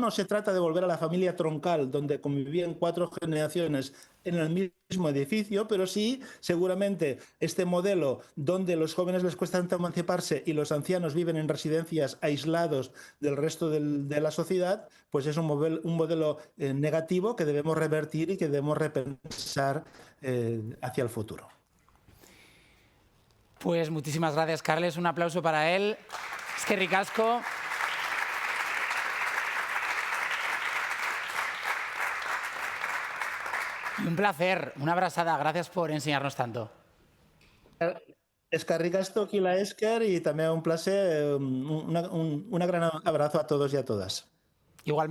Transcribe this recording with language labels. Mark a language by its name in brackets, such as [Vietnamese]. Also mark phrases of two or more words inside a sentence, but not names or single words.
[Spanish] No se trata de volver a la familia troncal, donde convivían 4 generaciones en el mismo edificio, pero sí, seguramente, este modelo donde los jóvenes les cuesta tanto emanciparse y los ancianos viven en residencias aislados del resto de la sociedad, pues es un modelo negativo que debemos revertir y que debemos repensar hacia el futuro. Pues muchísimas gracias, Carles. Un aplauso para él. [Basque] Eskerrik asko. [Spanish] Y un placer, una abrazada. Gracias por enseñarnos tanto. [Basque] Eskerrik asko, Kila Esker, [Spanish] y también un placer, un gran abrazo a todos y a todas.